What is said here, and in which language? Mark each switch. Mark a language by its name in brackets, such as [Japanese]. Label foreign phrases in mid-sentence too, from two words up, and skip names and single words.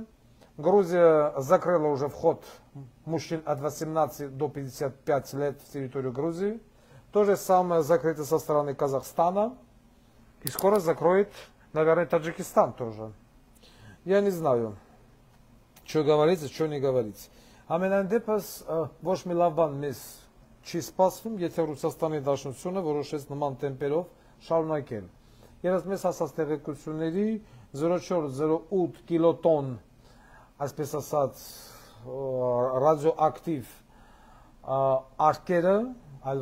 [Russian] Грузия закрыла уже вход мужчин от 18 до 55 лет в территорию Грузии. То же самое закрыто со стороны Казахстана. И скоро закроет, наверное, Таджикистан тоже. Я не знаю, что говорится, что не говорится. [Armenian] Ամենայն դեպս ոչ մի լավ բան մեզ չի սպասվում, եթե Ռուսաստանի Դաշնությունը որոշեց նման տեմպերով շարունակել։ Երբ մեզ հասած տեղեկությունների 0.408 կիլոտոն, այսպես ասած, ռադիոակտիվ արկերը, այլ